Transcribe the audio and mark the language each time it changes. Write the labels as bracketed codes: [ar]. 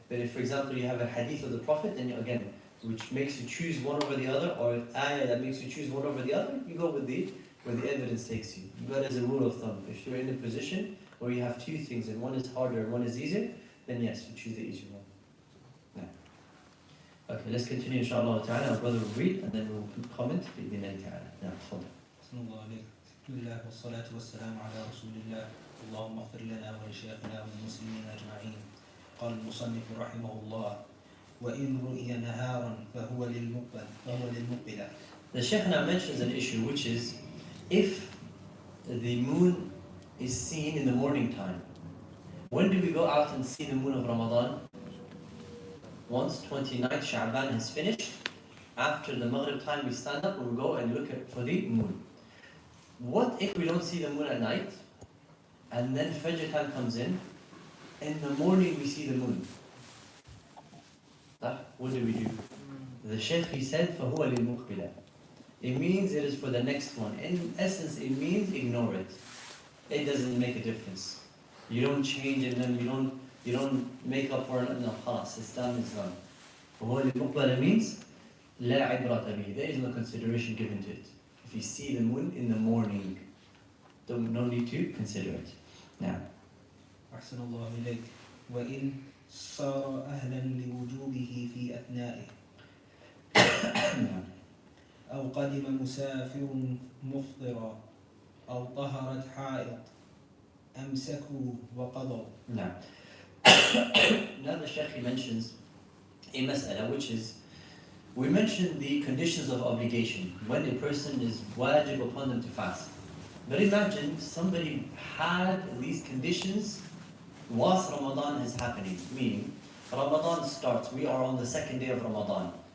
[en] But if, for example, you have a hadith of the Prophet, then again, which makes you choose one over the other, or an ayah that makes you choose one over the other, you go with where the evidence takes you. But as a rule of thumb, if you're in a position where you have 2 things and one is harder and one is easier, then yes, you choose the easier one. Yeah. Okay, let's continue, inshallah ta'ala. Our brother will read and then we'll comment. [ar] بإذن ta'ala. Yeah, تفضل. بسم الله عليك. بسم الله والصلاة والسلام على رسول الله. اللهم اغفر لنا ولشيخنا وللمسلمين أجمعين. قال المصنف رحمه الله: وإن رؤي نهارا فهو للمقبل. [en] The Shaykh now mentions an issue, which is if the moon is seen in the morning time. When do we go out and see the moon of Ramadan? Once 29th Sha'ban has finished, after the Maghrib time we stand up and we go and look for the moon. What if we don't see the moon at night, and then Fajr time comes in the morning we see the moon? What do we do? The Shaykh, he said, [ar] فَهُوَ لِلْمُقْبِلَةِ. [en] It means it is for the next one. In essence, it means ignore it. It doesn't make a difference. You don't change it, and then you don't make up for it. No, خلاص, it's done, it's done. [ar] فَهُوَ لِلْمُقْبِلَةِ means لا عبرة به. [en] There is no consideration given to it. If you see the moon in the morning, no need to consider it. Now, [ar] أحسن الله إليك. وإن صار أهلا لوجوبه في أثنائه أو قدم مسافر مفطرا أو طهرت حائض أمسكوا وقضوا. [en] now the Shaykh mentions a mas'ala, which is, we mentioned the conditions of obligation when a person is wajib upon them to fast. But imagine somebody had these conditions whilst Ramadan is happening, meaning Ramadan starts, we are on the second day of Ramadan.